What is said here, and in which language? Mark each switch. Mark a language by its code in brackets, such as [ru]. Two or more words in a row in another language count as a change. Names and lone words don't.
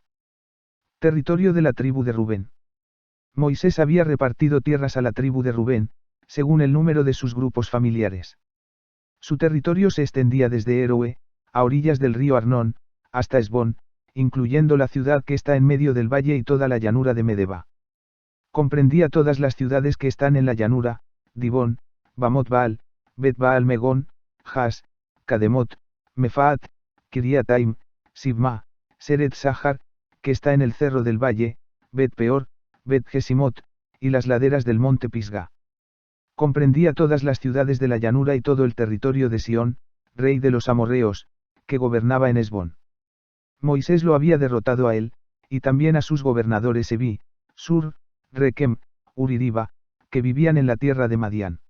[es] Territorio de la tribu de Rubén. Moisés había repartido tierras a la tribu de Rubén, según el número de sus grupos familiares. Su territorio se extendía desde Eroe, a orillas del río Arnón, hasta Hesbón, incluyendo la ciudad que está en medio del valle y toda la llanura de Medeba. Comprendía todas las ciudades que están en la llanura: Dibón, Bamot Baal, Bet Baal Megón, Has, Kademot, Mefaat, Kiriataim, Sibma, Seret Sahar, que está en el cerro del valle, Bet Peor, Bet Gesimot, y las laderas del monte Pisga. Comprendía todas las ciudades de la llanura y todo el territorio de Sión, rey de los amorreos, que gobernaba en Hesbón. Moisés lo había derrotado a él, y también a sus gobernadores Evi, Sur, Rekem, Uridiba, que vivían en la tierra de Madián.